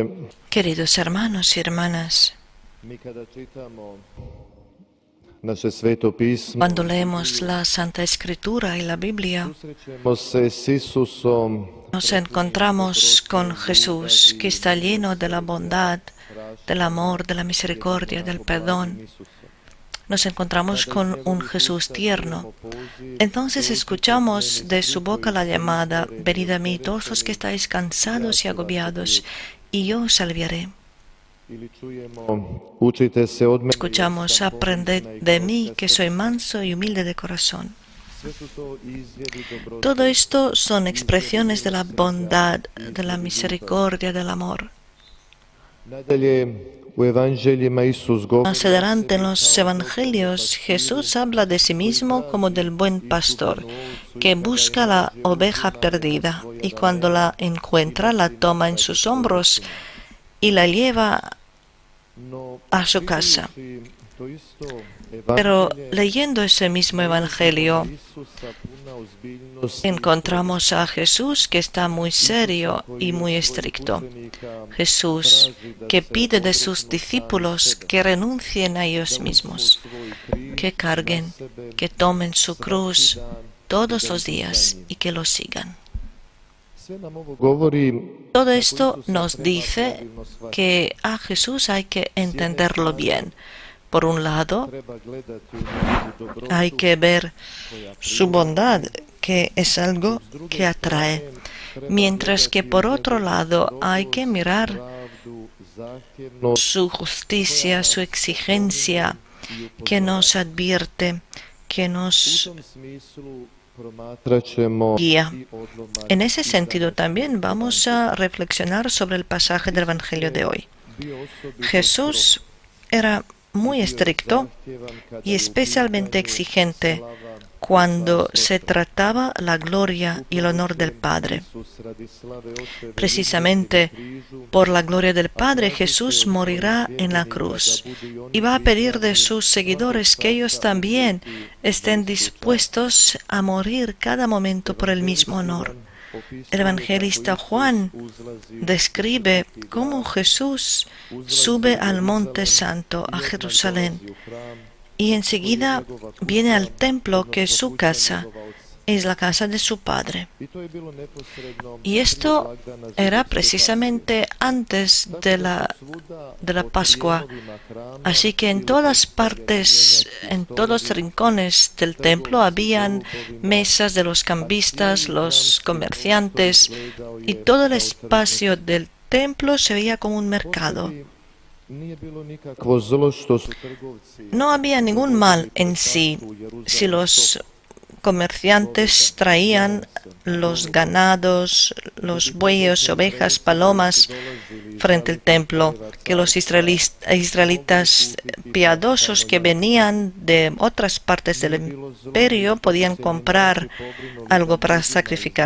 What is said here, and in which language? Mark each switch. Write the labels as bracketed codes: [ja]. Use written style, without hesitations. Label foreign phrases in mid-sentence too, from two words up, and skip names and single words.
[es] Queridos hermanos y hermanas, [hr] mi kada čitamo naše sveto pismo, [es] cuando leemos la Santa Escritura y la Biblia, [hr] susrećemo se s Isusom, [es] nos encontramos con Jesús, que está lleno de la bondad, del amor, de la misericordia, del perdón. Nos encontramos con un Jesús tierno. Entonces escuchamos de su boca la llamada: venid a mí todos los que estáis cansados y agobiados, y yo os aliviaré. [hr] ili čujemo učite se od mene. [es] Escuchamos: aprended de mí, que soy manso y humilde de corazón. [hr] Sve su to izjedi dobrote. [es] Todo esto son expresiones de la bondad, de la misericordia, del amor. [hr] Nadalje u evanđeljima Isus govori [es] Más adelante en los evangelios, Jesús habla de sí mismo como del buen pastor, que busca la oveja perdida y cuando la encuentra la toma en sus hombros y la lleva no a su casa. [hr] to isto [es] Pero [hr] evanđelje [es] leyendo ese mismo evangelio, [hr] Isusa puna ozbiljnost [es] encontramos a Jesús que está muy serio y muy estricto. Jesús que pide de sus discípulos que renuncien a ellos mismos, que carguen, que tomen su cruz todos los días y que lo sigan. [hr] sve nam ovo govori [es] Todo esto nos dice que a Jesús hay que entenderlo bien. Por un lado, [hr] treba gledati u njegovu dobrotu [es] hay que ver su bondad, que es algo que atrae, mientras que por otro lado hay que mirar [hr] pravdu, zahtjevnost [es] su justicia, su exigencia, que nos advierte, que [hr] u [es] nos [hr] tom smislu promatrat ćemo [es] guía. [hr] i odlomak [es] En ese sentido también vamos a reflexionar sobre el pasaje del Evangelio de hoy. [hr] bio osobito [es] Jesús era muy estricto [hr] zahtjevan kada [es] y [hr] je u [es] especialmente [hr] pitanju [es] exigente [hr] slava [es] cuando se trataba la gloria y el honor del Padre. [hr] Isus radi slave Očeve [es] Precisamente [hr] križu [es] por la gloria del Padre, Jesús morirá en la cruz y va a pedir de sus seguidores que ellos también estén dispuestos a morir cada momento por el mismo honor. El evangelista Juan describe cómo Jesús sube al Monte Santo, a Jerusalén, y enseguida viene al templo, que es su casa, es la casa de su padre. [hr] I to je bilo neposredno [es] Y esto era precisamente antes de la Pascua. Así que en todas partes, en todos los rincones del templo, habían mesas de los cambistas, los comerciantes, y todo el espacio del templo se veía como un mercado. [hr] nije bilo nikakvo zlo što su trgovci [es] No había ningún mal en sí si los comerciantes traían los ganados, los bueyes, ovejas, palomas frente al templo, que los israelitas piadosos que venían de otras partes del imperio podían comprar algo para sacrificar.